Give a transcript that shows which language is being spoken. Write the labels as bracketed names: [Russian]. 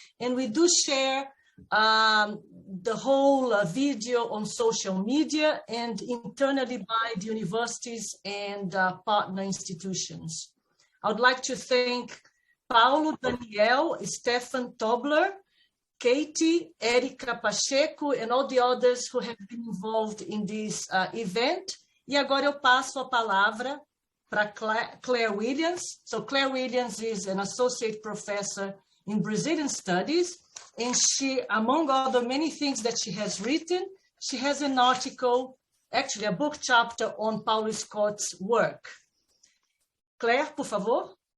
[English] And we do share the whole video on social media and internally by the universities and partner institutions. I would like to thank Paulo, Danielle, Stefan Tobler, Katie, Erika Pacheco, and all the others who have been involved in this event. [Portuguese] E agora eu passo a palavra para Claire Williams. [English] So Claire Williams is an associate professor in Brazilian studies, and she, among other many things that she has written, she has an article, actually a book chapter on Paulo Scott's work. [Portuguese] Claire, por favor.